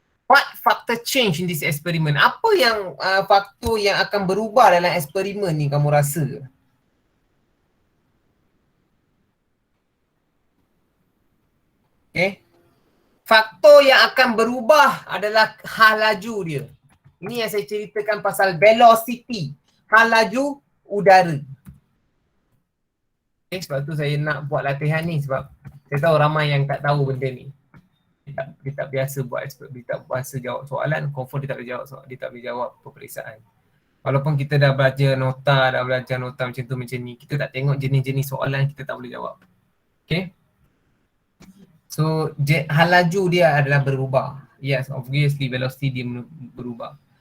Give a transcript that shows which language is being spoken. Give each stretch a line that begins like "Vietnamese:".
English: What factor change in this experiment?
Malay: Apa yang faktor yang akan berubah dalam eksperimen ni kamu rasa? Okay. Faktor yang akan berubah adalah hal laju dia. Ini yang saya ceritakan pasal velocity. Hal laju udara. Okay, sebab tu saya nak buat latihan ni sebab saya tahu ramai yang tak tahu benda ni. Dia tak biasa buat dia tak biasa jawab soalan, confirm dia tak boleh jawab soalan, dia tak boleh jawab peperiksaan. Walaupun kita dah belajar nota macam tu macam ni, kita tak tengok jenis-jenis soalan, kita tak boleh jawab. Okay. So hal laju dia adalah berubah.
English: Yes, obviously velocity
Malay: dia berubah.